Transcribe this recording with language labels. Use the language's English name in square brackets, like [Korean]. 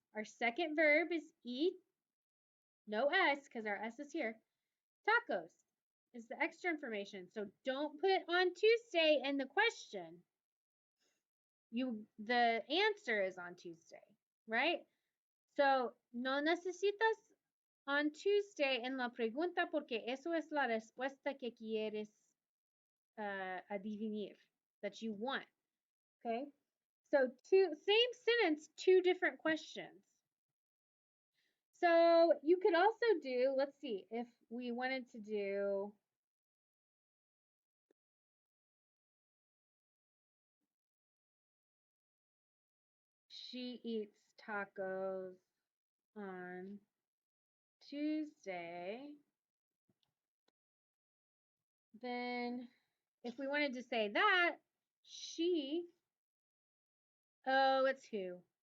[English] Our second verb is eat. No S, because our S is here. Tacos is the extra information. So don't put on Tuesday in the question. The answer is on Tuesday, right? [Spanish] So no necesitas [English] on Tuesday [Spanish] en la pregunta porque eso es la respuesta que quieres adivinar, [English] that you want. Okay? So same sentence, two different questions. So you could also do, let's see, if we wanted to do she eats tacos on Tuesday, then if we wanted to say that, she, oh, it's who?